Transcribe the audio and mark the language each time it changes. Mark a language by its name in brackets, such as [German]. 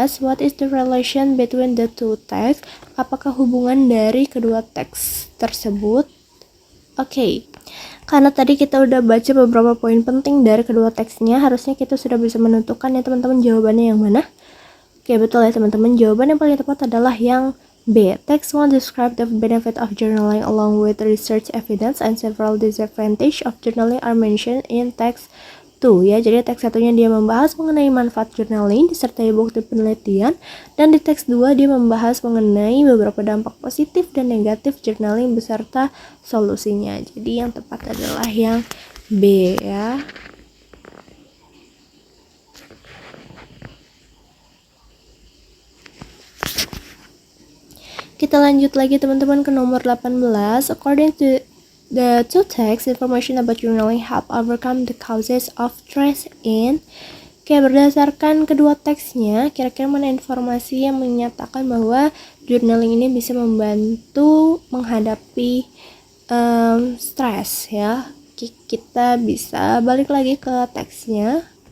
[English] What is the relation between the two texts? [Indonesian] Apakah hubungan dari kedua teks tersebut? Oke, karena tadi kita udah baca beberapa poin penting dari kedua teksnya, harusnya kita sudah bisa menentukan ya teman-teman jawabannya yang mana. Oke, betul ya teman-teman, jawaban yang paling tepat adalah yang B. [English] Text 1 describe the benefit of journaling along with research evidence, and several disadvantages of journaling are mentioned in text 2 ya. [Indonesian] Jadi teks satunya dia membahas mengenai manfaat journaling disertai bukti penelitian, dan di teks 2 dia membahas mengenai beberapa dampak positif dan negatif journaling beserta solusinya. Jadi yang tepat adalah yang B ya. Kita lanjut lagi teman-teman ke nomor 18. [English] According to the two texts, information about journaling help overcome the causes of stress in. [Indonesian] Berdasarkan kedua teksnya, kira-kira mana informasi yang menyatakan bahwa journaling ini bisa membantu menghadapi stres ya. Kita bisa balik lagi ke teksnya.